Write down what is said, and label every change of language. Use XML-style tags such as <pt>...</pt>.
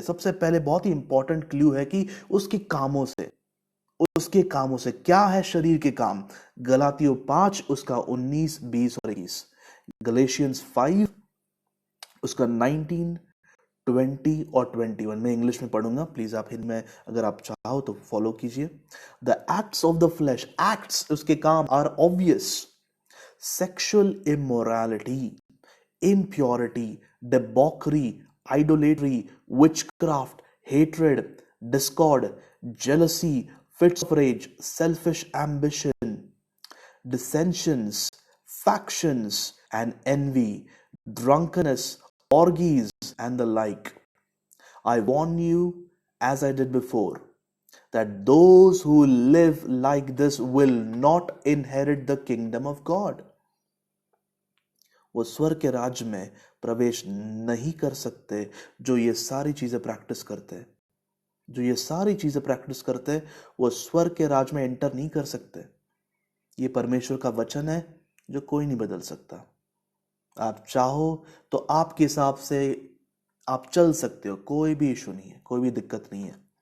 <hi>सबसे पहले बहुत ही इंपॉर्टेंट क्लू है कि उसके कामों से, उसके कामों से क्या है शरीर के काम। गलातियों 5 उसका 19, 20 और 21, गलेशियंस 5 उसका 19, 20 और 21। मैं इंग्लिश में पढ़ूंगा, प्लीज आप हिंदी में अगर आप चाहो तो फॉलो कीजिए।</hi> <en>the acts of the flesh, acts</en> <hi>उसके काम</hi> <en>Are obvious: sexual immorality, impurity, debauchery, idolatry, witchcraft, hatred, discord, jealousy, fits of rage, selfish ambition, dissensions, factions, and envy, drunkenness, orgies, and the like. I warn you, as I did before, that those who live like this will not inherit the kingdom of God.</en> <hi>वो स्वर्ग के राज्य में प्रवेश नहीं कर सकते जो ये सारी चीजें प्रैक्टिस करते हैं। जो ये सारी चीजें प्रैक्टिस करते हैं वो स्वर्ग के राज्य में एंटर नहीं कर सकते। ये परमेश्वर का वचन है जो कोई नहीं बदल सकता। आप चाहो तो आपके हिसाब से आप चल सकते हो, कोई भी इशू नहीं है, कोई भी दिक्कत नहीं है।</hi>